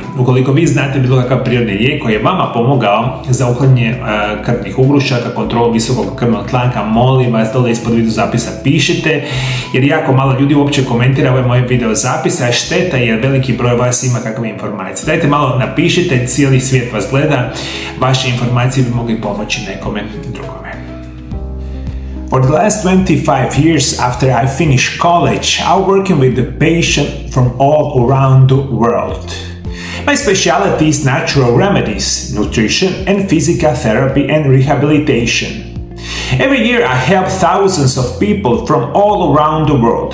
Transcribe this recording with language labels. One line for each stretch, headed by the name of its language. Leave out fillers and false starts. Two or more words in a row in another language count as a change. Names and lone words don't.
Croatian: Ukoliko vi znate bilo kakav prirodni lijek koji je vama pomogao za uklanjanje krvnih ugrušaka, kontrolu visokog krvnog tlaka, molim vas dole ispod video zapisa pišite, jer jako malo ljudi uopće komentira ove moje video zapise, a šteta jer veliki broj vas ima kakve informacije. Dajte malo napišite, cijeli svijet vas gleda, vaše informacije bi mogli pomoći nekome drugome.
English: For the last 25 years after I finished college, I'm working with the patient from all around the world. My specialty is natural remedies, nutrition and physical therapy and rehabilitation. Every year I help thousands of people from all around the world.